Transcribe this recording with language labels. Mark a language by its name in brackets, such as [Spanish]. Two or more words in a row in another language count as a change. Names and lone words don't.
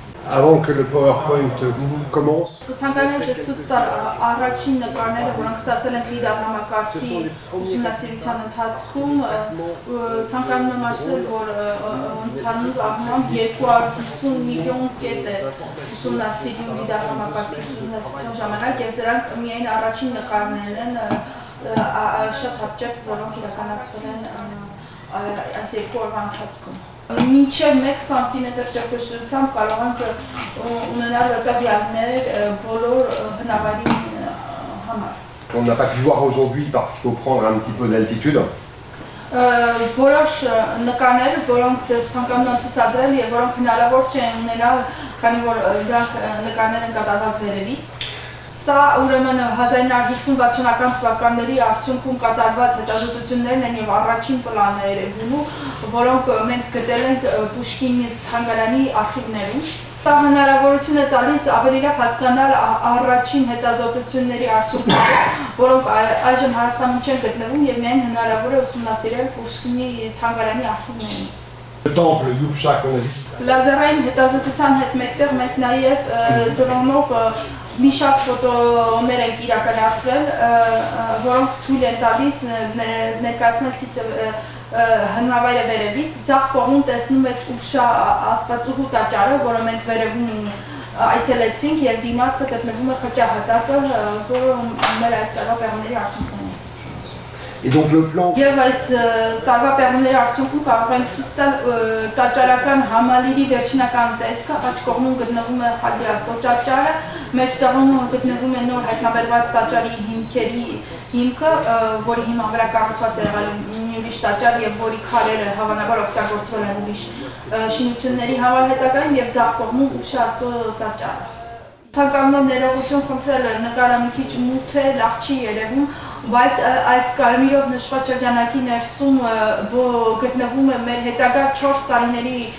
[French] Avant que le PowerPoint commence. [Armenian] Ցանկանում եմ ցույց տալ առաջին նկարները, որոնք ստացել են լիդար համակարգի ուսումնասիրության ընթացքում, ցանկանում եմ ասել, որ ընդհանուր առմամբ 250 միլիոն կետ է ուսումնասիրում լիդար համակարգի ուսումնասիրության ժամանակ, եւ դրանք միայն առաջին նկարներն են շատ հապճեպ, որոնք իրականացվել են այս 2 օրվա ընթացքում։ Մինչև 1 սանտիմետր ճկշտությամբ կարող ենք ունենալ տվյալներ բոլոր հնարավորի համար։ [French] On n'a pas pu voir aujourd'hui parce qu'il faut prendre un petit peu d'altitude. [Armenian] Որոշ նկարներ, որոնք ձեզ ցանկանում եմ ցուցադրել եւ որոնք հնարավոր չէ ունենալ, քանի որ դրանք նկարներ են կատարված վերևից։ Սա ուրեմն 1950-60-ական թվականների արդյունքում կատարված հետազոտություններն են եւ առաջին պլանը Երևանու, որոնք մենք գտել ենք Պուշկինի թանգարանի արխիվներում։ Սա հնարավորություն է տալիս ավելի լավ հասկանալ առաջին հետազոտությունների արդյունքները, որոնք այժմ Հայաստանում չեն գտնվում եւ միայն հնարավոր է ուսումնասիրել Պուշկինի թանգարանի արխիվներում։ [French] Le temple Yupcha qu'on a vu. [Armenian] Լազերային հետազոտության հետ մեկտեղ մենք նաեւ դրոնով մի շարք ֆոտոներ են իրականացրել, որոնք թույլ են տալիս ներկայացնել հնավայրը վերևից, ձախ կողմում տեսնում եք Ուշա աստվածուհու տաճարը, որը մենք վերևում այցելեցինք եւ դիմացը գտնվում է խճահատակը, որը մեր այս տարվա պեղումների արդյունքն է։ [French] Et donc le plan. [Armenian] Եվ այս տարվա պեղումների արդյունքում կարող ենք ցույց տալ տաճարական համալիրի վերջինական տեսքը, աջ կողմում գտնվում է Հալդիաստո տաճարը, մեջտեղում գտնվում է նոր հայտնաբերված տաճարի հիմքերի հիմքը, որի հիման վրա կառուցված է եղել մի ուրիշ տաճար եւ որի քարերը հավանաբար օգտագործվել են ուրիշ շինությունների համար հետագայում եւ ձախ կողմում Ուշաստո տաճարը։ Ցանկանում եմ ներողություն խնդրել, նկարը մի քիչ մութ է, լավ չի երևում, բայց այս կարմիրով նշված շրջանակի ներսում գտնվում է մեր հետագա 4 տարիների